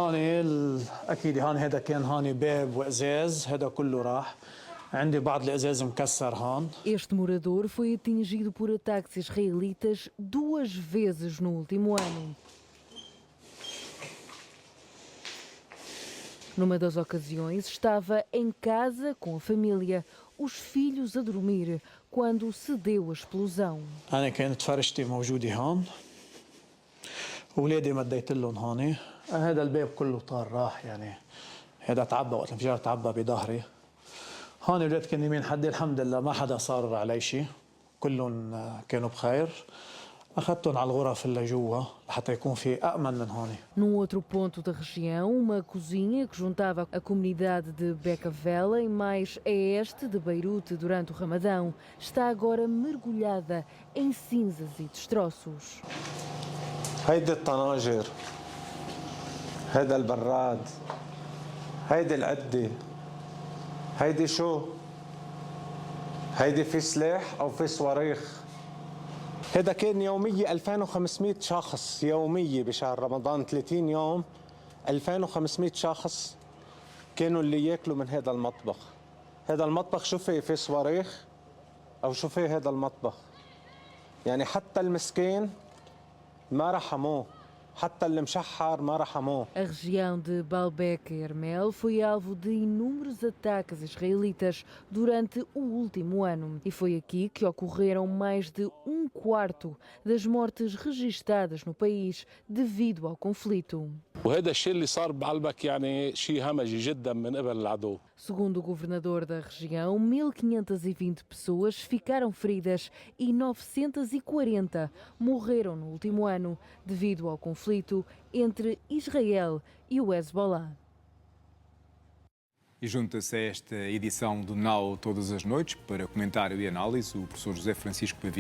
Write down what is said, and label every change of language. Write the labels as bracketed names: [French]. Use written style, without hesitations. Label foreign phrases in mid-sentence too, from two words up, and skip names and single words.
[Portuguese] Este morador foi atingido por ataques israelitas 2 vezes no último ano. Numa das ocasiões, estava em casa com a família, os filhos a dormir, quando se deu a explosão. [Arabic] ولادي مديت لهم هون هذا الباب كله طار راح يعني هذا تعبى وقت الانفجار تعبى بظهري هون الولاد كانوا يمين حدي الحمد لله ما حدا صار علي شيء كلهم كانوا بخير أخذتهم على الغرف اللي جوا لحتى يكون في أأمن من هون. [Portuguese] Num outro ponto da região, uma cozinha que juntava a comunidade de Becavela e mais a este de Beirute durante o Ramadão está agora mergulhada em cinzas e destroços. [Arabic] هيدي الطناجر، هيدا البراد، هيدي العدة، هيدي شو؟ هيدي في سلاح أو في صواريخ؟ هذا كان يومية 2500 شخص يومية بشهر رمضان 30 يوم 2500 شخص كانوا اللي ياكلوا من هذا المطبخ. هذا المطبخ شو في صواريخ أو شو في هذا المطبخ؟ يعني حتى المسكين ما رحموه، حتى المشحر ما رحموه. [Portuguese] A região de Baalbek e Hermel foi alvo de inúmeros ataques israelitas durante o último ano. E foi aqui que ocorreram mais de 1/4 das mortes registadas no país devido ao conflito. [Arabic] وهذا الشيء اللي صار بعلبك يعني شيء همجي جدا من قبل العدو. [Portuguese] Segundo o governador da região, 1.520 pessoas ficaram feridas e 940 morreram no último ano devido ao conflito entre Israel e o Hezbollah. E junta-se a esta edição do Now Todas as Noites para comentário e análise o professor José Francisco Pavia.